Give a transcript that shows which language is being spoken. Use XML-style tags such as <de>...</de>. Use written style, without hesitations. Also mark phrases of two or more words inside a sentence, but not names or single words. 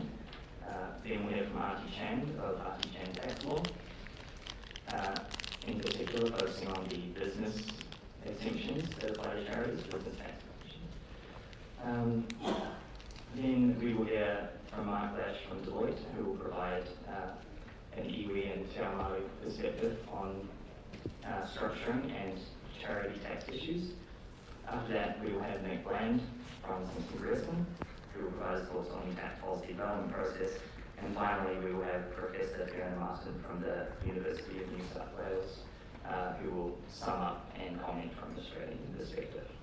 <en>Then we have from Artie Chan of Artie Chan Tax Law, in particular focusing on the business exemptions that apply to charities, business tax exemptions. Then we will hear from Mark Lash from Deloitte, who will provide an iwi and</en> <mi>te Moe</mi> <en>perspective on structuring and charity tax issues. After that, we will have Nick Bland from Simpson Grierson, who will provide his thoughts on the tax policy development process. And finally, we will have Professor Fiona Marston from the University of New South Wales, who will sum up and comment from an Australian perspective.</en>